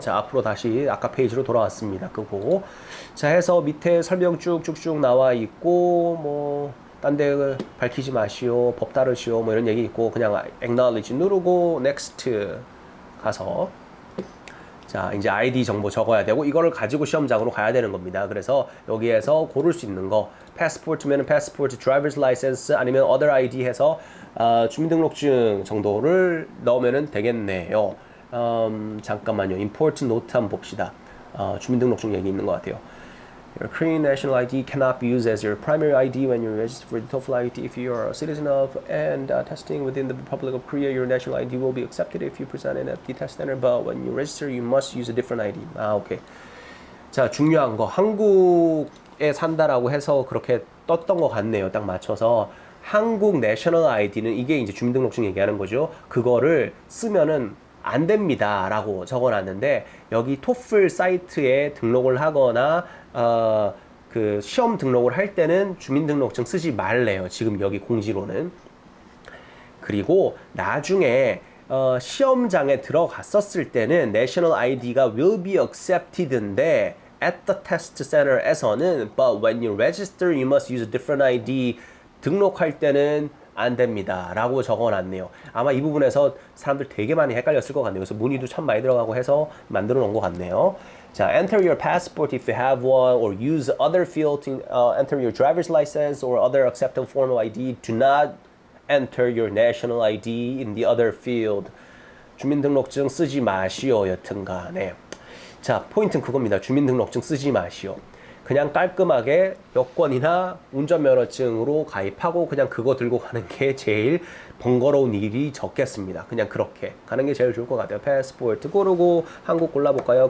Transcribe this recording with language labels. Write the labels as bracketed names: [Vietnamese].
[Korean] 자, 앞으로 다시 아까 페이지로 돌아왔습니다. 끄고 자 해서 밑에 설명 쭉쭉쭉 나와 있고 뭐 딴 데 밝히지 마시오, 법 따르시오 뭐 이런 얘기 있고 그냥 acknowledge 누르고 next 가서 자 이제 ID 정보 적어야 되고 이거를 가지고 시험장으로 가야 되는 겁니다. 그래서 여기에서 고를 수 있는 거 passport면 passport, driver's license 아니면 other ID 해서 주민등록증 정도를 넣으면 되겠네요. 잠깐만요. important note 한번 봅시다. 주민등록증 얘기 있는 것 같아요. [English] Your Korean national ID cannot be used as your primary ID when you register for the TOEFL IBT. If you are a citizen of and testing within the Republic of Korea, your national ID will be accepted if you present it at the test center. But when you register, you must use a different ID. [Korean] 오케이. 자, 중요한 거 한국에 산다라고 해서 그렇게 떴던 것 같네요. 딱 맞춰서 한국 내셔널 아이디는 이게 이제 주민등록증 얘기하는 거죠. 그거를 쓰면은 안 됩니다 라고 적어놨는데 여기 토플 사이트에 등록을 하거나 그 시험 등록을 할 때는 주민등록증 쓰지 말래요. 지금 여기 공지로는. 그리고 나중에 시험장에 들어갔었을 때는 National ID가 will be accepted 인데 at the test center에서는 but when you register you must use a different ID 등록할 때는 안 됩니다 라고 적어놨네요. 아마 이 부분에서 사람들 되게 많이 헷갈렸을 것 같네요. 그래서 문의도 참 많이 들어가고 해서 만들어 놓은 것 같네요. [English] 자, enter your passport if you have one or use other field to enter your driver's license or other acceptable form of ID. Do not enter your national ID in the other field. [Korean] 주민등록증 쓰지 마시오 여튼간에. 자, 포인트는 그겁니다. 주민등록증 쓰지 마시오. 그냥 깔끔하게 여권이나 운전면허증으로 가입하고 그냥 그거 들고 가는 게 제일 번거로운 일이 적겠습니다. 그냥 그렇게 가는 게 제일 좋을 것 같아요. 패스포트 고르고 한국 골라볼까요?